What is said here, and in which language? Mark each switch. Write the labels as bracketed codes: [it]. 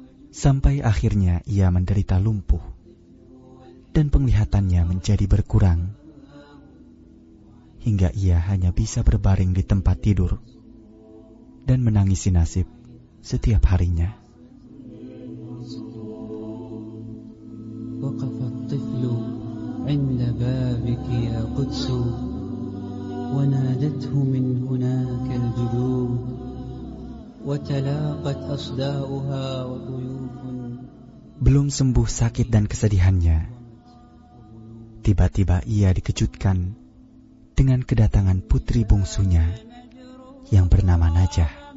[id] sampai akhirnya ia menderita lumpuh dan penglihatannya menjadi berkurang hingga ia hanya bisa berbaring di tempat tidur dan menangisi nasib setiap harinya. [ar] وقف الطفل عند بابك يا قدس ونادته من هناك الجذور وتلاقت أصداؤها وطيوف. [id] Belum sembuh sakit dan kesedihannya, tiba-tiba ia dikejutkan dengan kedatangan putri bungsunya yang bernama Najah.